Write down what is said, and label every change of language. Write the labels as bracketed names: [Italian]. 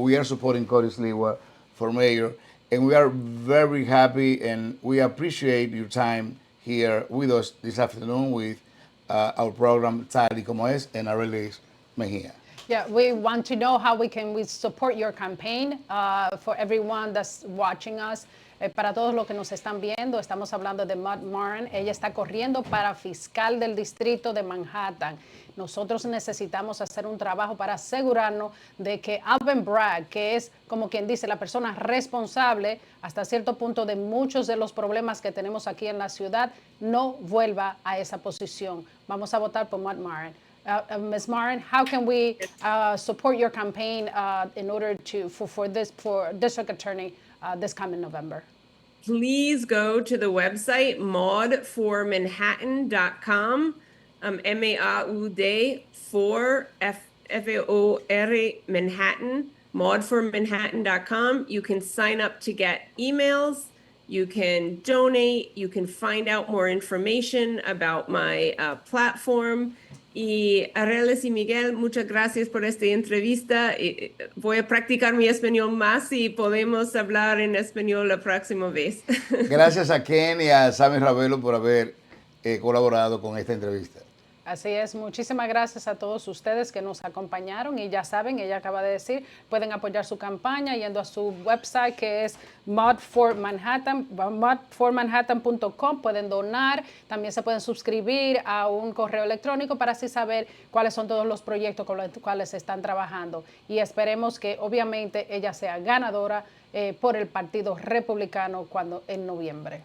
[English] We are supporting Cody Sliwa for mayor, and we are very happy and we appreciate your time here with us this afternoon with our program Tal y Como Es and Arelis Mejia. Yeah, we want to know how we support your campaign for everyone that's watching us. [Spanish] Para todos los que nos están viendo, estamos hablando de Maron. Ella está corriendo para fiscal del distrito de Manhattan. Nosotros necesitamos hacer un trabajo para asegurarnos de que Alvin Bragg, que es como quien dice la persona responsable hasta cierto punto de muchos de los problemas que tenemos aquí en la ciudad, no vuelva a esa posición. Vamos a votar por Maron. Ms. [English] Maron, how can we support your campaign in order for district attorney this coming November? Please go to the website maudformanhattan.com, MAUD for FAOR Manhattan, maudformanhattan.com. You can sign up to get emails. You can donate. You can find out more information about my platform. [Spanish] Y Arelis y Miguel, muchas gracias por esta entrevista. Voy a practicar mi español más y podemos hablar en español la próxima vez. Gracias a Ken y a Sammy Ravelo por haber colaborado con esta entrevista. Así es, muchísimas gracias a todos ustedes que nos acompañaron y ya saben, ella acaba de decir, pueden apoyar su campaña yendo a su website que es maudformanhattan.com, pueden donar, también se pueden suscribir a un correo electrónico para así saber cuáles son todos los proyectos con los cuales se están trabajando y esperemos que obviamente ella sea ganadora por el Partido Republicano en noviembre.